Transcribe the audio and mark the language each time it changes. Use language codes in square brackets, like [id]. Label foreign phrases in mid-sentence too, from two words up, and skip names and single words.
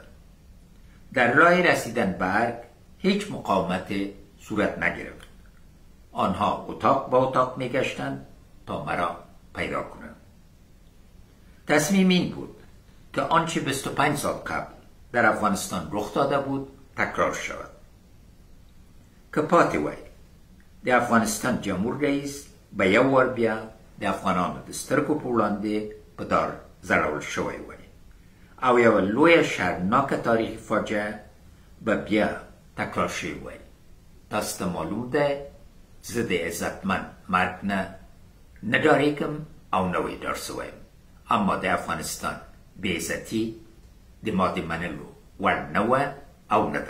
[fa] در راه رسیدن به ارگ هیچ مقاومت صورت نگرفت. آنها اتاق با اتاق میگشتند تا مرا پیدا کنند. تصمیم این بود که آنچه 25 سال قبل در افغانستان رخ داده بود تکرار شود. [ps] که پاتې وای د افغانستان جمهور رئیس به یو وار بیا د افغانانو د سترګو په وړاندې په دار ځړول شوی وای او یوه لویه شرمناکه تاریخي فاجعه به بیا تکرار شوی وای. تاسو ته معلوم دی زه د عزتمن مرګ نه ډارېږم او نه ویډار سوی یم، اما د افغانستان بېعزتي د ما د منلو وړ نه وه او نه ده.